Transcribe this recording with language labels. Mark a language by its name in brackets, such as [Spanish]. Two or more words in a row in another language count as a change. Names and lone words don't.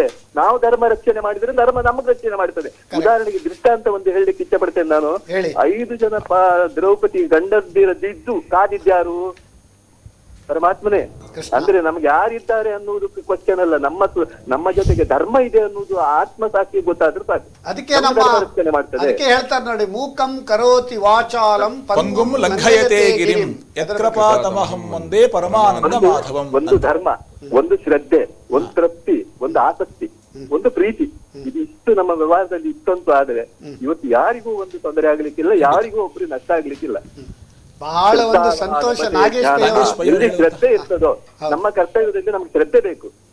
[Kannada] ನಾವು ಧರ್ಮ ರಕ್ಷಣೆ ಮಾಡಿದ್ರೆ ಧರ್ಮ ನಮ್ಗೆ ರಕ್ಷಣೆ ಮಾಡ್ತದೆ. ಉದಾಹರಣೆಗೆ ದೃಷ್ಟಾಂತ ಒಂದು ಹೇಳಲಿಕ್ಕೆ ಇಷ್ಟ ಪಡ್ತೇನೆ ನಾನು. 5 ಜನ ದ್ರೌಪದಿ ಗಂಡದಿದ್ದು ಕಾದಿದ್ಯಾರು? ಪರಮಾತ್ಮನೇ. ಅಂದ್ರೆ ನಮ್ಗೆ ಯಾರಿದ್ದಾರೆ ಅನ್ನುವುದು ಕ್ವಶನ್ ಅಲ್ಲ, ನಮ್ಮ ಜೊತೆಗೆ ಧರ್ಮ ಇದೆ ಅನ್ನುವುದು ಆತ್ಮ ಸಾಕ್ಷಿ ಗೊತ್ತಾದ್ರೂ ಸಾಕು. ಅದಕ್ಕೆ ಹೇಳ್ತಾರೆ ನೋಡಿ, [Sanskrit] ಮೂಕಂ ಕರೋತಿ ವಾಚಾಲಂ ಪಂಗುಂ ಲಂಘಯತೆ ಗಿರಿಂ ಯತ್ಕೃಪಾತಮಹಂ ವಂದೇ ಪರಮಾನಂದ ಮಾಧವಂ. [Kannada] ಒಂದು ಧರ್ಮ, ಒಂದು ಶ್ರದ್ಧೆ, ಒಂದು ತೃಪ್ತಿ, ಒಂದು ಆಸಕ್ತಿ, ಒಂದು ಪ್ರೀತಿ, ಇದಿಷ್ಟು ನಮ್ಮ ವ್ಯವಹಾರದಲ್ಲಿ ಇತ್ತಂತೂ ಆದ್ರೆ ಇವತ್ತು ಯಾರಿಗೂ ಒಂದು ತೊಂದರೆ ಆಗ್ಲಿಕ್ಕಿಲ್ಲ, ಯಾರಿಗೂ ಒಬ್ರು ನಷ್ಟ ಆಗ್ಲಿಕ್ಕಿಲ್ಲ. ಬಹಳ ಒಂದು ಸಂತೋಷ ನಾಗೇಶ್ ಪೈ. ಶ್ರದ್ಧೆ ಇರ್ತದೋ, ನಮ್ಮ ಕರ್ತವ್ಯದಲ್ಲಿ ನಮ್ಗೆ ಶ್ರದ್ಧೆ ಬೇಕು.